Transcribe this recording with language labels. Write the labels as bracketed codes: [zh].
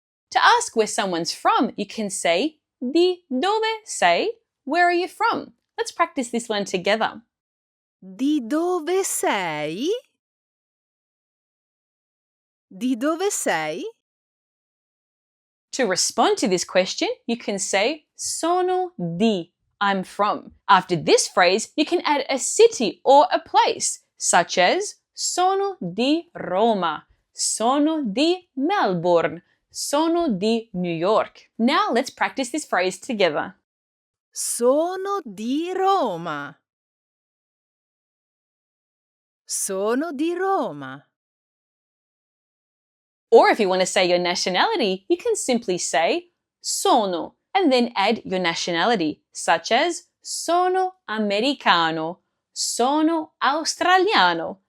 [en] To ask where someone's from, you can say [it] di dove sei? [en] Where are you from? Let's practice this one together. [it] Di dove sei? Di dove sei? [en] To respond to this question, you can say [it] sono di, [en] I'm from. After this phrase, you can add a city or a place, such as [it] sono di Roma, sono di Melbourne, sono di New York. [en] Now let's practice this phrase together. [it] Sono di Roma. Sono di Roma. [en] Or if you want to say your nationality, you can simply say sono and then add your nationality, such as [it] sono americano, sono australiano.